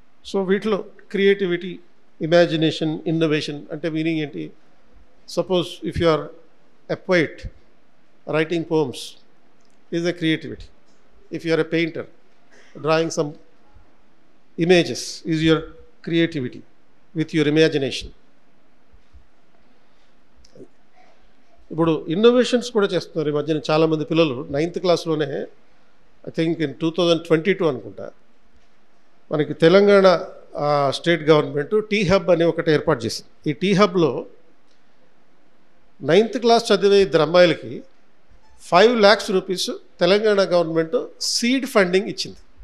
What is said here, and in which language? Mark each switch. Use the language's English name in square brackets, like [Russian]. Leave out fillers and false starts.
[Telugu] So వీటిలో creativity, imagination, innovation అంటే meaning ఏంటి? [English] Suppose if you are a poet, writing poems is a creativity. If you are a painter, drawing some images is your creativity with your imagination. [Telugu] ఇప్పుడు innovations కూడా చేస్తున్నారు ఈ మధ్యన చాలామంది పిల్లలు. 9th క్లాస్లోనే [English] I think in [Telugu] 2022 అనుకుంటా, మనకి Telangana state government tea hub అని ఒకటి ఏర్పాటు చేసింది. ఈ టీ హబ్లో 9th క్లాస్ చదివే 2 అమ్మాయిలకి 5 lakhs rupees Telangana government seed funding ఇచ్చింది.